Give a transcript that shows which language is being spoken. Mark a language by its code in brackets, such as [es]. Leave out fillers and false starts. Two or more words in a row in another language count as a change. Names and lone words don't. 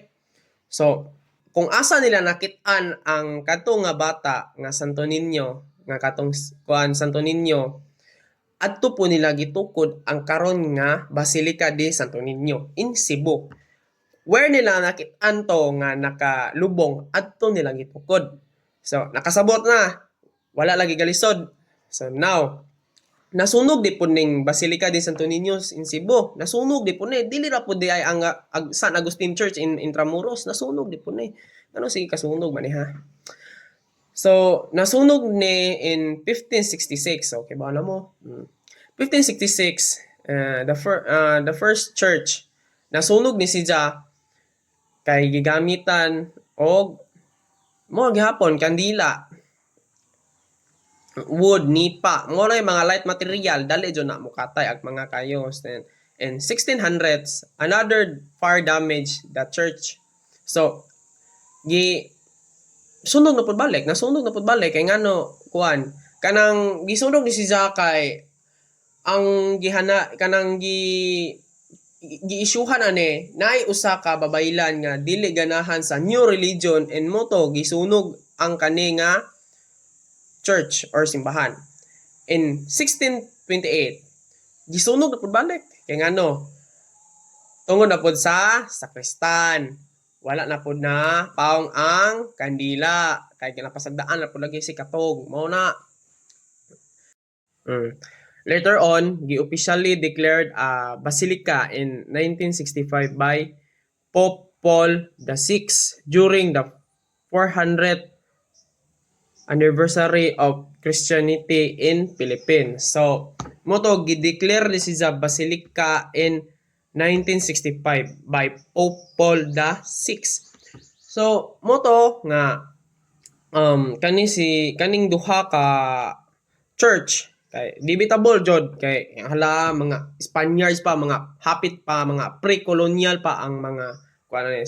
[ceb] So kung asa nila nakit-an ang kadto nga bata nga Santo Niño nga katong kuan Santo Niño adto po nila gitukod ang karon nga Basilica de Santo Niño in Cebu. Where nila nakit-an to nga nakalubong adto nila gitukod. So nakasabot na wala lagi galisod. So now nasunog di po ning Basilica de Santo Niño in Cebu. Nasunog di po ni. Dili ra po di ay ang San Agustin Church in Intramuros. Nasunog di po ni. Ano sige kasunog man ha? So nasunog ni in 1566. Okay ba na mo? 1566 [en] the first church [ceb] nasunog ni siya kay gigamitan og mo gihapon kandila wood nipa mo na mga [en] light material [ceb] dali jud na mukatay ag mga kayos [en] then in 1600s another fire damage the church. [ceb] So nasunog na pud balik kay ngano kuan kanang gisunog ni siya kay ang kanang gi-issuehan ani naay usa ka babaylan nga dili ganahan sa [en] new religion and [ceb] moto gisunog ang kani nga church or simbahan. In 1628 gisunog na pud balik kay ngano Tungod na pod sa sakristan. Wala na pod na paong ang kandila. Kay kinapasagdaan na pod lagi si Katog. Mao na. Mm. Later on, gi-officially declared [en] a basilica in 1965 by Pope Paul VI during the 400th anniversary of Christianity in Philippines. [ceb] So, moto gi-declare ni siya basilica [en] in 1965 by Pope Paul VI. [ceb] So, moto nga kaning duha ka church kay debatable jod kay hala mga Spaniards pa, mga hapit pa, mga pre-colonial pa ang mga kuan ni.